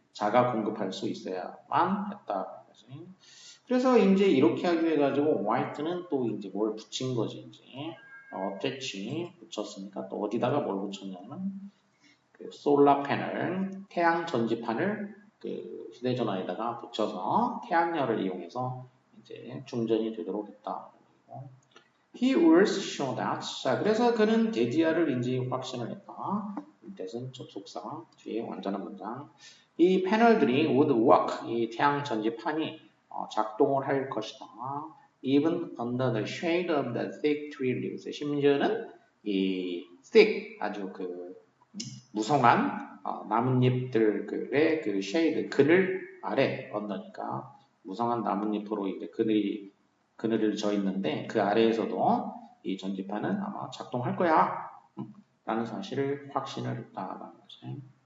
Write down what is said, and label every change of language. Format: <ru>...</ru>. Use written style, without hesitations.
<ko>자가 공급할 수 있어야만 했다. 그래서 이제 이렇게 하기 위해 가지고 화이트는 또 이제 뭘 붙인 거지 이제 어태치 붙였으니까 또 어디다가 뭘 붙였냐면 그 솔라 패널 태양 전지판을 그 휴대전화에다가 붙여서 태양열을 이용해서 이제 충전이 되도록 했다.</ko> <en>He was sure that.</en> <ko>자, 그래서 그는 데디아를 이제 확신을 했다. that은 접속사 뒤에 완전한 문장. 이 패널들이</ko> <en>would work.</en> <ko>이 태양 전지판이 작동을 할 것이다.</ko> <en>Even under the shade of the thick tree leaves.</en> <ko>심지어는 이 thick 아주 그 무성한 나뭇잎들의 그 shade 그늘 아래 언더니까 무성한 나뭇잎으로 이제 그늘을 져 있는데 그 아래에서도 이 전지판은 아마 작동할 거야 라는 사실을 확신을 했다라는 거지.</ko>